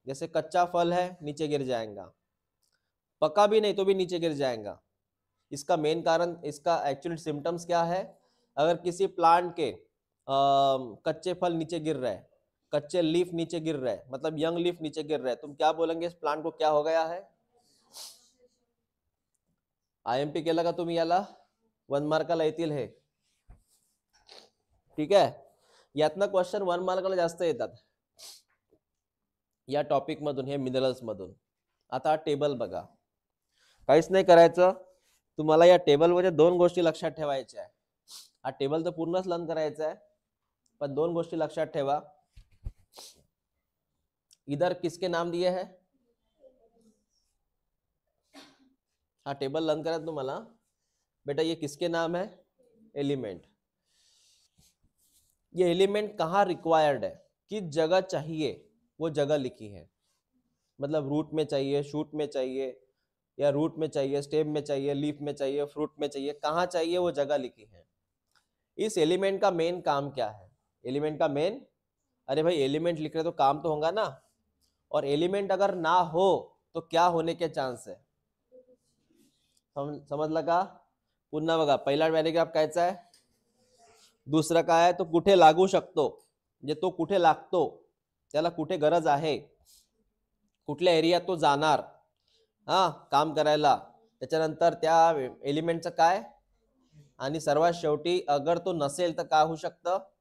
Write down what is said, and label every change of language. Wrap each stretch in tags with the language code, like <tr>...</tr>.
<hi>जैसे कच्चा फल है नीचे गिर जाएगा, पका भी नहीं तो भी नीचे गिर जाएगा। इसका मेन कारण, इसका एक्चुअल सिम्टम्स क्या है, अगर किसी प्लांट के कच्चे फल नीचे गिर रहे हैं, कच्चे लीफ नीचे गिर रहे हैं, मतलब यंग लीफ नीचे गिर रहे हैं, तुम क्या बोलेंगे इस प्लांट को क्या हो गया है।</hi> <mr>आयएमपी केला का तुम्ही याला 1 मार्काला येतील हे, ठीक आहे। यातनं क्वेश्चन 1 मार्काला जास्त येतात या टॉपिक मधून, हे मिनरल्स मधून। आता टेबल बघा, काहीच नाही करायचं, तुम्हाला या टेबलमध्ये 2 गोष्टी लक्षात ठेवायच्या आहे। हा टेबल तर पूर्णच लर्न करायचा आहे, पण 2 गोष्टी लक्षात ठेवा।</mr> <hi>इधर किसके नाम दिए हैं, हाँ</hi> <mr>टेबल लर्न करा तुम्हाला बेटा,</mr> <hi>ये किसके नाम है, एलिमेंट। ये एलिमेंट कहाँ रिक्वायर्ड है, किस जगह चाहिए, वो जगह लिखी है। मतलब रूट में चाहिए, शूट में चाहिए, या रूट में चाहिए, स्टेम में चाहिए, लीफ में चाहिए, फ्रूट में चाहिए, कहाँ चाहिए वो जगह लिखी है। इस एलिमेंट का मेन काम क्या है, एलिमेंट का मेन, अरे भाई एलिमेंट लिख रहे तो काम तो होगा ना, और एलिमेंट अगर ना हो तो क्या होने के चांस है,</hi> <mr>समजलं का। पुन्हा बघा, पहिला पॅराग्राफ कायचा आहे, दुसरा काय आहे, तो कुठे लागू शकतो, म्हणजे तो कुठे लागतो, त्याला कुठे गरज आहे, कुठल्या एरियात तो जाणार हा काम करायला, त्याच्यानंतर त्या एलिमेंटचं काय, आणि सर्वात शेवटी अगर तो नसेल तर काय होऊ शकतं।</mr>